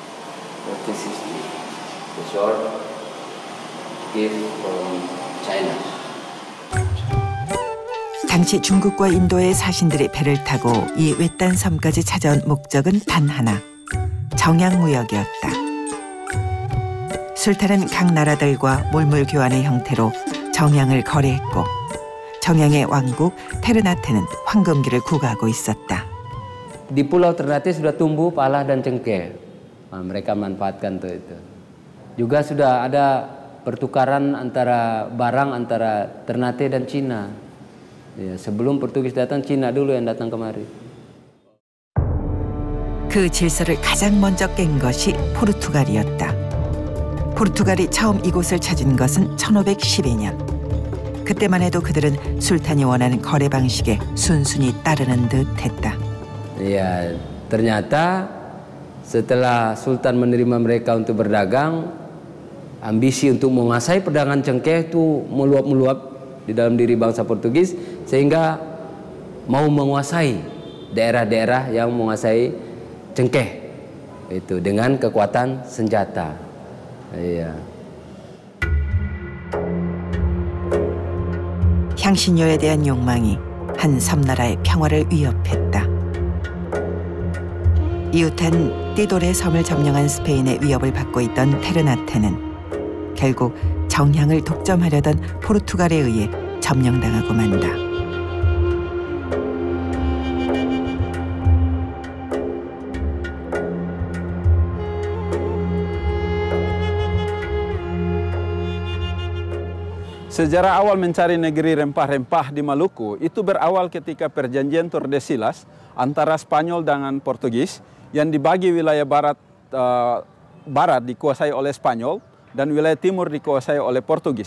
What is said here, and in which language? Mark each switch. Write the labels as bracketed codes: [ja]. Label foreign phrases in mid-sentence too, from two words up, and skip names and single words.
[ko] 당시 중국과 인도의 사신들이 배를 타고 이 외딴 섬까지 찾아온 목적은 단 하나, 정향무역이었다. 술탄은 각 나라들과 몰물 교환의 형태로 정향을 거래했고 정향의 왕국 테르나테는 황금기를 구가하고 있었다. [id] Di Pulau Ternate sudah tumbuh pala dan cengkeh. Nah, mereka manfaatkan itu. Juga sudah ada pertukaran antara barang antara Ternate dan Cina. Ya, sebelum Portugis datang, Cina dulu yang datang kemari. [ko] 그 질서를 가장 먼저 깬 것이 포르투갈이었다. 포르투갈이 처음 이곳을 찾은 것은 1512년. 그때만 해도 그들은 술탄이 원하는 거래 방식에 순순히 따르는 듯했다. [id] Ya, ternyata setelah Sultan menerima mereka untuk berdagang, ambisi untuk menguasai perdagangan cengkeh itu meluap-meluap di dalam diri bangsa Portugis sehingga mau menguasai daerah-daerah yang menguasai cengkeh itu dengan kekuatan senjata. Iya. [ko] 향신료에 대한 욕망이 한 섬나라의 평화를 위협했다. 이웃한 띠돌의 섬을 점령한 스페인의 위협을 받고 있던 테르나테는 결국 정향을 독점하려던 포르투갈에 의해 점령당하고 만다. [id] Sejarah awal mencari negeri rempah-rempah di Maluku itu berawal ketika perjanjian Tordesillas antara Spanyol dengan Portugis yang dibagi wilayah barat dikuasai oleh Spanyol dan wilayah timur dikuasai oleh Portugis.